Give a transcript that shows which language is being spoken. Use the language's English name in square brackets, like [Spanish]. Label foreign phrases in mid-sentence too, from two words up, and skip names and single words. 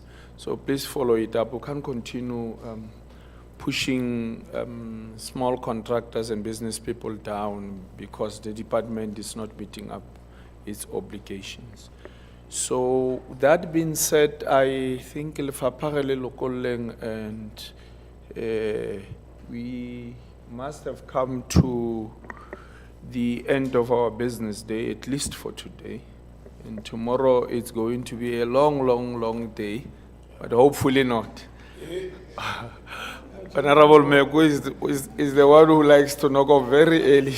[English] So please follow it up. We can't continue pushing small contractors and business people down because the department is not meeting up its obligations. So that being said, I think [Southern Sotho] Lefapha le lokoleng, [English] and we must have come to the end of our business day, at least for today. And tomorrow it's going to be a long day, but hopefully not. Honorable Meko is the one who likes to knock off very early.